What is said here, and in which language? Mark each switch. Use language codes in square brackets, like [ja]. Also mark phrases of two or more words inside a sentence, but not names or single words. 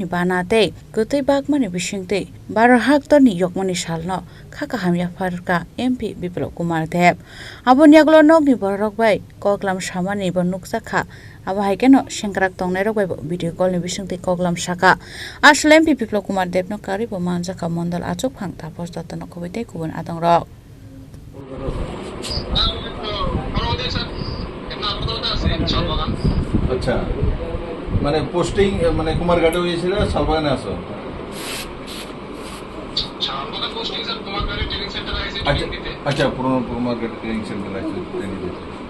[trp] Banate Gutai Bagmani Bishingte Bar Haktoni Yokmani Shalno Kakahamya Farka MP Biplop Kumar Dev Abonyaglo Nogni Borok Bay Koklam Shamani Bonuksaka Abahaikeno Sengkrak Tongnero [en] video call [trp] ni Bishingte Koklam Shaka Ashla MP Biplop Kumar Dev no Karibo Manjaka Mondal Achok Hang Tapos Datan Kobite Kuban Atong Rock [bn] আচ্ছা মানে পোস্টিং মানে কুমারঘাটে হয়েছিল শালবাগানে আসো শালবাগান [en] posting sir [bn] কুমারঘাটে [en] training center [bn] আছে আচ্ছা পুরনো কুমারঘাটে [en] training center [bn] আছে ট্রেনিং দিতে